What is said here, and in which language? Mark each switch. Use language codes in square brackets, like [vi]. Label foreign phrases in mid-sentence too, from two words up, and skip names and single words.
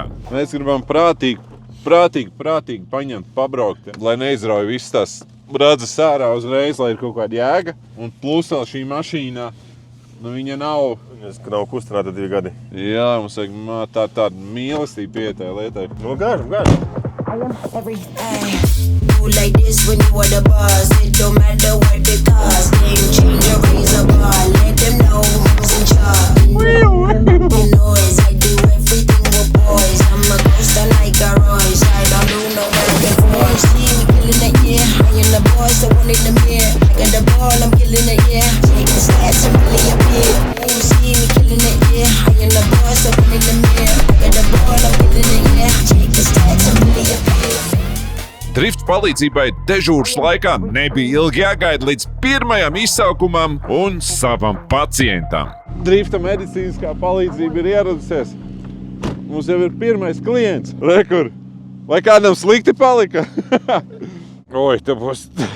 [lv] Mēs gribam prātīgi paņemt, pabraukt, lai neizrauj visas tās radzes ārā uzreiz, lai ir kaut kāda jēga. Un plus vēl šī mašīna, viņa nav... Viņa nav kustināta 2 gadi. Jā, mums vajag tāda mīlestība pietai lietai. Gāžam. [en] You like this when you are the boss. It don't matter what the cost. Game changer, raise a bar. Let them know who's in charge. You know as I do everything with boys. I'm a ghost like a Royce. I don't do no work and force. See me killing it, yeah. I am the boss, the one in the mirror. I got the ball, I'm killing it, yeah. Take the stats and really appear. You see me killing it, yeah. I am the boss, the one in the mirror. I got the ball, I'm killing it, yeah. Take the stats and really appear. [lv] Drift palīdzībai dežūras laikā nebija ilgi jāgaida līdz pirmajam izsaukumam un savam pacientam. Drifta medicīniskā palīdzība ir ieradusies. Mums jau ir pirmais klients. Rekur, vai kādam slikti palika? Oi, te būs...